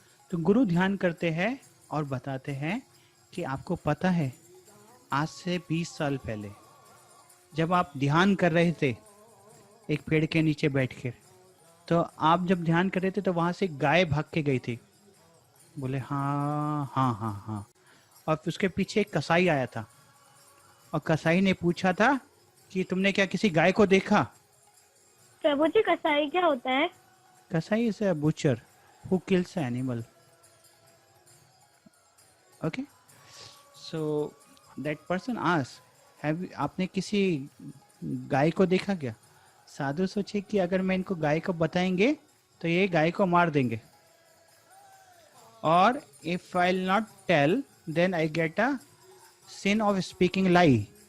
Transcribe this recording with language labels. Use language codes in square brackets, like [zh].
[hi] तो गुरु ध्यान करते हैं और बताते हैं कि आपको पता है, आज से 20 साल पहले जब आप ध्यान कर रहे थे एक पेड़ के नीचे बैठकर, तो आप जब ध्यान कर रहे थे तो वहां से गाय भाग के गई थी। बोले हाँ हाँ हाँ हाँ। और फिर उसके पीछे एक कसाई आया था, और कसाई ने पूछा था कि तुमने क्या किसी गाय को देखा? प्रभु जी, कसाई क्या होता है? [en] कसाई is a butcher who kills an animal. Okay, so that person asked, [hi] आपने किसी गाय को देखा क्या? साधु सोचे कि अगर मैं इनको गाय को बताएंगे तो ये गाय को मार देंगे, और [en] if I'll not tell then I get a sin of speaking lie.